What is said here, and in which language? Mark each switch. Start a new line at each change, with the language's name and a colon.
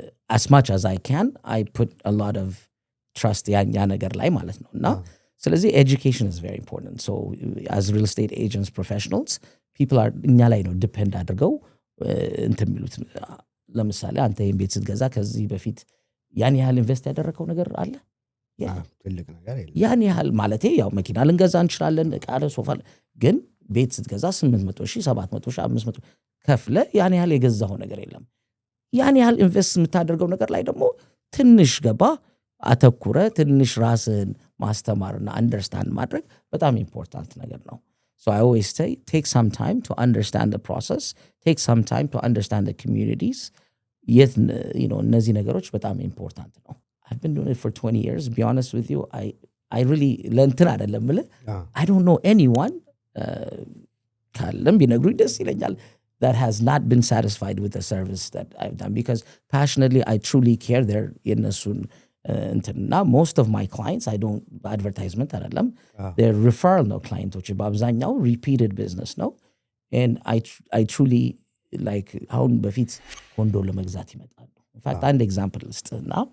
English: As much as I can, I put a lot of trust
Amharic: ያ ነገር ላይ ማለት ነው እና ስለዚህ
English: education is very important. So as real estate agents, professionals, people are
Amharic: እኛ ላይ ነው ዲፔንድ አድርገው እንትን የሚሉት። ለምሳሌ አንተ ይህን ቤት ስትገዛ ከዚህ በፊት ያን ያህል ኢንቨስት ያደረገው ነገር አለ? ትልቅ ነገር የለም። ያን ያህል ማለቴ ያው መኪና ልንገዛ እንችላለን፣ ዕቃ ሶፋ፣ ግን ቤት ስትገዛ 800,000 700,000 500 ከፍለ ያን ያህል የገዛው ነገር የለም። ያን ያህል ኢንቨስት የምታደርገው ነገር ላይ ደግሞ ትንሽ ገባ አተኩረ ትንሽ ራስን ማስተማርና አንደርስታንድ ማድረግ በጣም ኢምፖርታንት ነገር ነው።
English: So I always say take some time to understand the process, take some time to understand the communities. Yet
Amharic: እነዚህ ነገሮች በጣም ኢምፖርታንት ነው።
English: I've been doing it for 20 years. Be honest with you, I really
Amharic: ለእንትን አይደለም ብለህ
English: I don't know anyone
Amharic: ካለም ቢነግሩኝ ደስ ይለኛል
English: that has not been satisfied with the service that I've done because passionately I truly care.
Amharic: They're የነሱን እንትና
English: most of my clients I don't advertisement
Amharic: አይደለም they're referral ነው ክላይንቶች በአብዛኛው repeated business ነው
English: and I truly like
Amharic: አሁን በፊት ኮንዶ ለመግዛት ይመጣሉ። ኢንፋክት አንድ ኤግዛምፕል ልስጥና